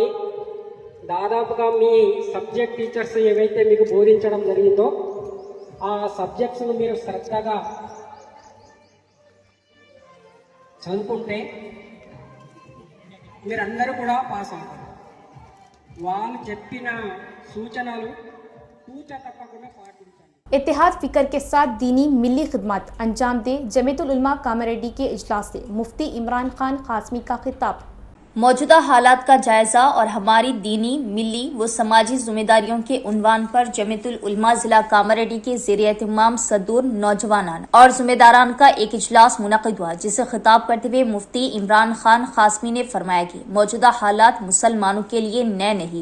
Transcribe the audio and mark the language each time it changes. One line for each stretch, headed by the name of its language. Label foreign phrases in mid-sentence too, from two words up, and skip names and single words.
Telugu: దాదాపుగా మీ
English: subject teachers
Telugu: ఏవైతే మీకు బోధించడం జరిగిందో ఆ సబ్జెక్ట్స్ను మీరు శ్రద్ధగా చదువుకుంటే మీరందరూ కూడా పాస్ అవుతారు. వాళ్ళు చెప్పిన సూచనలు తూచ తప్పకుండా పాటించండి.
Urdu: اتحاد فکر کے ساتھ دینی ملی خدمات انجام دے. جمیعت العلماء کاماریڈی کے اجلاس سے مفتی عمران خان قاسمی کا خطاب. موجودہ حالات کا جائزہ اور ہماری دینی، ملی و سماجی ذمہ داریوں کے عنوان پر جمیعت العلماء ضلع کاماریڈی کے زیر اہتمام صدور نوجوانان اور ذمہ داران کا ایک اجلاس منعقد ہوا، جسے خطاب کرتے ہوئے مفتی عمران خان قاسمی نے فرمایا کہ موجودہ حالات مسلمانوں کے لیے نئے نہیں.